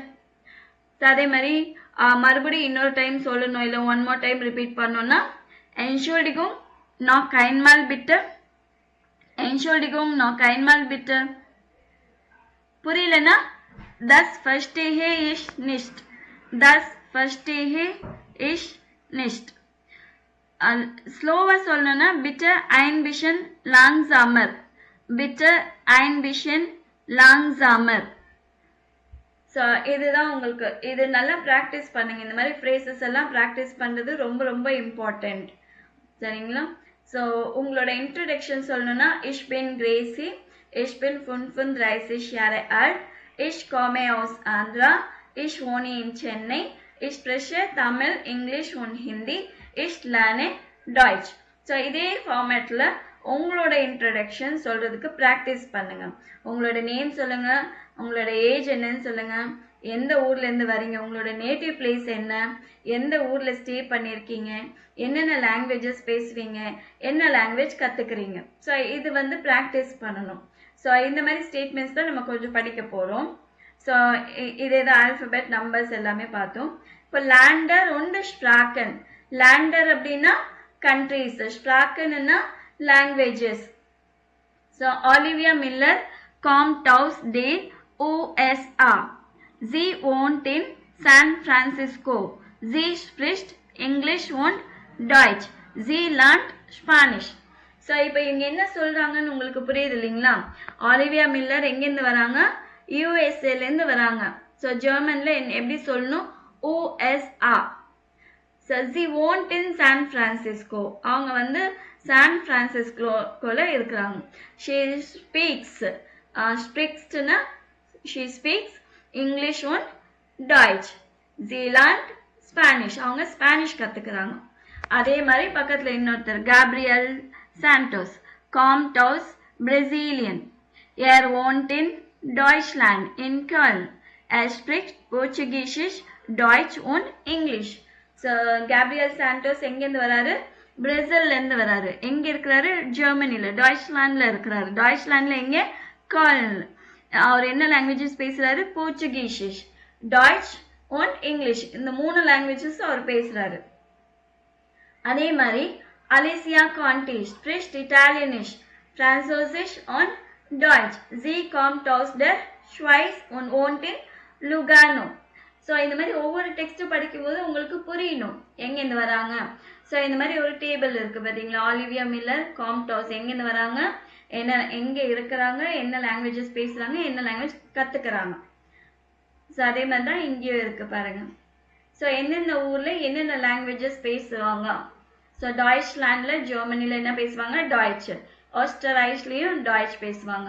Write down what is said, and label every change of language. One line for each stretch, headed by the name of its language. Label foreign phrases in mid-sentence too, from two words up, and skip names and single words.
Tamil: அதே மாதிரி மறுபடியும் இன்னொரு டைம் சொல்லணும், இல்லை
English: 1 more time
Tamil: ரிப்பீட் பண்ணோன்னா
German: Entschuldigung, noch einmal bitte, Entschuldigung, noch einmal bitte.
Tamil: புரியலன்னா
German: das verstehe ich nicht, das verstehe ich nicht.
Tamil: ஸ்லோவாக சொல்லணும்னா
German: bitte ein bisschen langsamer, bitte ein bisschen langsamer.
Tamil: ஸோ இதுதான் உங்களுக்கு, இது நல்லா ப்ராக்டிஸ் பண்ணுங்க. இந்த மாதிரி ஃப்ரேசஸ் எல்லாம் ப்ராக்டிஸ் பண்ணுறது ரொம்ப ரொம்ப இம்பார்ட்டண்ட். சரிங்களா? ஸோ உங்களோட இன்ட்ரடக்ஷன் சொல்லணும்னா
German: ich bin Gracie, ich bin 35 Jahre alt, ich komme aus Andhra, ich wohne in Chennai, ich spreche Tamil, English und Hindi, ich lerne Deutsch.
Tamil: ஸோ இதே ஃபார்மேட்டில் உங்களோட இன்ட்ரடக்ஷன் சொல்கிறதுக்கு ப்ராக்டிஸ் பண்ணுங்க. உங்களோட நேம் சொல்லுங்க, உங்களோட ஏஜ் என்னன்னு சொல்லுங்க, எந்த ஊர்லேருந்து வரீங்க, உங்களோட நேட்டிவ் பிளேஸ் என்ன, எந்த ஊரில் ஸ்டே பண்ணியிருக்கீங்க, என்னென்ன லாங்குவேஜஸ் பேசுவீங்க, என்ன லாங்குவேஜ் கற்றுக்குறீங்க. ஸோ இது வந்து ப்ராக்டிஸ் பண்ணணும். ஸோ இந்த மாதிரி ஸ்டேட்மெண்ட்ஸ் தான் நம்ம கொஞ்சம் படிக்க போகிறோம். ஸோ இதே தான் ஆல்ஃபபெட் நம்பர்ஸ் எல்லாமே பார்த்தோம்.
German: இப்போ Länder und Sprachen.
Tamil: லேண்டர் அப்படின்னா கண்ட்ரீஸ், ஸ்ப்ராக்கன்னா லாங்குவேஜஸ்.
German: ஸோ ஆலிவியா மில்லர் kommt aus den USA. Sie wohnt in San Francisco. Sie spricht English und Deutsch. Sie lernt Spanish.
Tamil: ஸோ இப்போ இவங்க என்ன சொல்கிறாங்கன்னு உங்களுக்கு புரியுது இல்லைங்களா? ஆலிவியா மில்லர் எங்கேருந்து வராங்க? யூஎஸ்ஏலேருந்து வராங்க. ஸோ ஜெர்மனில் எப்படி சொல்லணும்? USA.
German: ஸோ சி wohnt in San Francisco.
Tamil: அவங்க வந்து சான் பிரான்சிஸ்கோல இருக்கிறாங்க.
English: she speaks she speaks English
German: und Deutsch. sie lernt Spanish.
Tamil: அவங்க ஸ்பானிஷ் கற்றுக்கிறாங்க. அதே மாதிரி பக்கத்தில் இன்னொருத்தர் கேப்ரியல் சாண்டோஸ்
German: kommt aus Brasilien. er wohnt in Deutschland in Köln. er spricht Portugiesisch, Deutsch und English.
Tamil: ஸோ கேப்ரியல் சாண்டோஸ் எங்கேருந்து வராரு? பிரேசில்லேருந்து வராரு. எங்கே இருக்கிறாரு? ஜெர்மனியில், டாய்ச்லாண்டில் இருக்கிறாரு. டாய்ச்லாண்டில் எங்கே? கர்ல். அவர் என்ன லாங்குவேஜஸ் பேசுகிறாரு? போர்ச்சுகீஷிஷ், டாய்ச் அண்ட் இங்கிலீஷ். இந்த 3 லாங்குவேஜஸ் அவர் பேசுகிறாரு. அதே மாதிரி
German: அலிசியா கான்டிஷ் spricht Italienisch, Französisch und Deutsch. sie kommt aus der Schweiz und wohnt in Lugano.
Tamil: ஸோ இந்த மாதிரி ஒவ்வொரு டெக்ஸ்ட்டும் படிக்கும்போது உங்களுக்கு புரியணும் எங்கேருந்து வராங்க. ஸோ இந்த மாதிரி ஒரு டேபிள் இருக்குது பார்த்தீங்களா? ஆலிவியா மில்லர்
German: kommt aus
Tamil: எங்கேருந்து வராங்க, என்ன எங்கே இருக்கிறாங்க, என்ன லாங்குவேஜஸ் பேசுகிறாங்க, என்ன லாங்குவேஜ் கற்றுக்கிறாங்க. ஸோ அதே மாதிரி தான் இங்கேயும் இருக்குது பாருங்கள். ஸோ எந்தெந்த ஊரில் என்னென்ன லாங்குவேஜஸ் பேசுவாங்க. ஸோ டாய்ச்லாண்டில், ஜெர்மனியில் என்ன பேசுவாங்க? டாய்ச். ஆஸ்ட்ரைச்லேயும் டாய்ச் பேசுவாங்க.